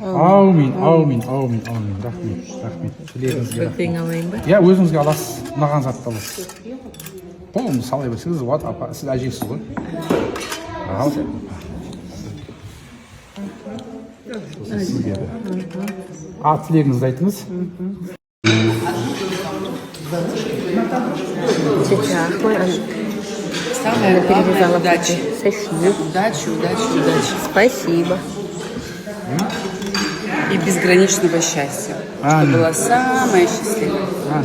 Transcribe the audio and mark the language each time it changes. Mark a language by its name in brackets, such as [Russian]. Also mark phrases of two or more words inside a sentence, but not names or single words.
[Kazakh] Аумин. Рахмет. Тілегіңізге рахмет. Бірден алайын ба? Я өзіңізге аласыз, маған затты аласыз. Бұл салай берсеңіз, вот апа, сіз әжесіз ғой. Ал. Сізге де. Тілегіңізді айтыңыз. [Russian] Сейчас самое главное — удачи. Спасибо. Удачи. Спасибо. И безграничного счастья. Чтобы была самая счастливая.